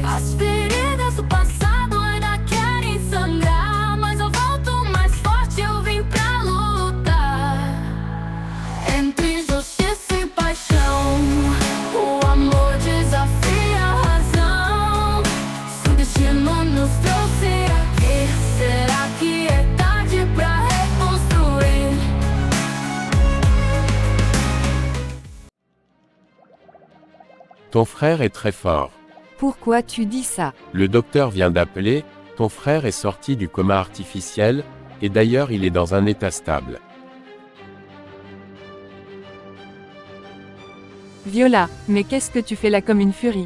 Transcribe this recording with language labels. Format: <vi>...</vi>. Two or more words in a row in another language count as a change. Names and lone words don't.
<pt>As feridas do passado ainda querem sangrar, mas eu volto mais forte, eu vim pra lutar. Entre justiça e paixão, o amor desafia a razão. Se o destino nos trouxe aqui, será que é tarde pra reconstruir?</pt> <fr>Ton frère est très fort. Pourquoi tu dis ça? Le docteur vient d'appeler, ton frère est sorti du coma artificiel, et d'ailleurs il est dans un état stable. Viola, mais qu'est-ce que tu fais là comme une furie?</fr>